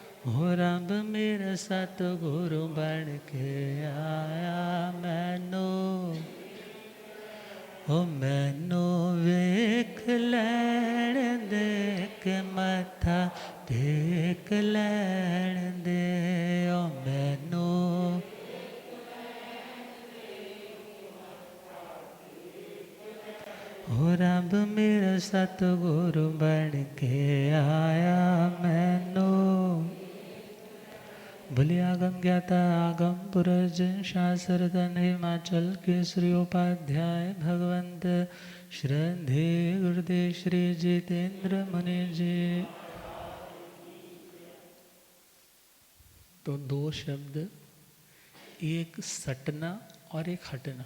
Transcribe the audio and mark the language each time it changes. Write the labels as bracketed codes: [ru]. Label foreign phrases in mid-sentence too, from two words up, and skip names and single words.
[pa] ਹੋ ਰੱਬ ਮੇਰਾ ਸਤਗੁਰੂ ਬਣ ਕੇ ਆਇਆ ਮੈਨੂੰ, ਓ ਮੈਨੂੰ ਵੇਖ ਲੈਣ ਦੇ ਕੇ ਮੱਥਾ ਟੇਕ ਲੈਣ ਦੇ, ਓ ਮੈਨੂੰ ਹੋ ਰੱਬ ਮੇਰਾ ਸਤਗੁਰੂ ਬਣ ਕੇ ਆਇਆ ਮੈਨੂੰ। [hi] भले आगम ज्ञाता आगम पुरज शास्त्र धन हिमाचल केसरी उपाध्याय भगवंत श्रद्धे गुरुदेव श्री जितेंद्र मुनि जी। तो दो शब्द, एक सटना और एक हटना।